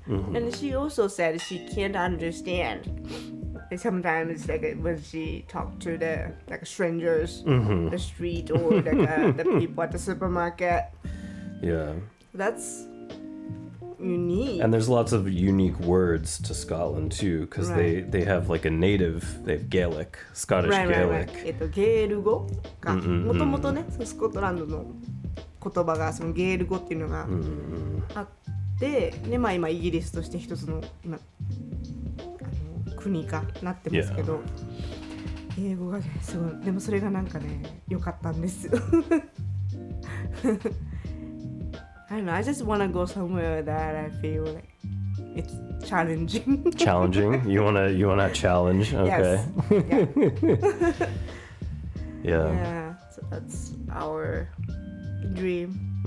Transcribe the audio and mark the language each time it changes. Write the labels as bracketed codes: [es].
[en] And she also said she can't understand. Like sometimes, like when she talked to the strangers, the street or the people at the supermarket. Yeah. That's unique. And there's lots of unique words to Scotland too, because they have like they have Gaelic, Scottish Gaelic. [ja] ゲール語がもともとね、スコットランドの言葉がそのゲール語っていうのがあって、でまあ今イギリスとして一つの国がなってますけど、英語がねすごい、でもそれがなんかね良かったんですよ。 [en] I don't know, I just wanna go somewhere that I feel like it's challenging. Challenging. You wanna challenge? Okay. Yes. Yeah. Yeah, so that's our dream.